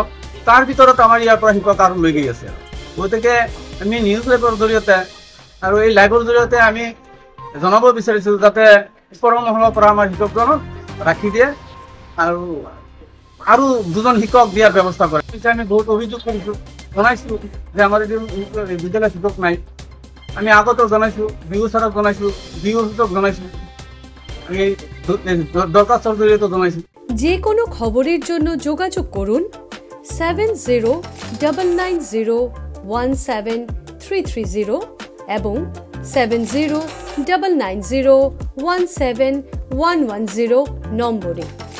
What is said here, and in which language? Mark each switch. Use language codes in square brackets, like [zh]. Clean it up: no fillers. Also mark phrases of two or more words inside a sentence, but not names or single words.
[as] তাৰ ভিতৰত আমাৰ ইয়াৰ পৰা শিক্ষক আৰু লৈ গৈ আছে। গতিকে আমি [en] news live [as] জৰিয়তে আৰু এই লাইভৰ জৰিয়তে আমি জনাব বিচাৰিছোঁ যাতে ওপৰৰ মহলৰ পৰা আমাৰ শিক্ষকজনক ৰাখি দিয়ে আৰু দুজন শিক্ষক দিয়াৰ ব্যৱস্থা কৰে। আমি বহুত অভিযোগ কৰিছোঁ, জনাইছোঁ যে আমাৰ বিদ্যালয়ত শিক্ষক নাই। আমি আগতেও জনাইছোঁ, বিহু ছাৰক জনাইছোঁ, বিহু অফিচক জনাইছোঁ, আমি দৰখাস্তৰ জৰিয়তে জনাইছোঁ। [bn] যে কোনো খবরের জন্য যোগাযোগ করুন 7099017330 এবং 7099017110 নম্বরে।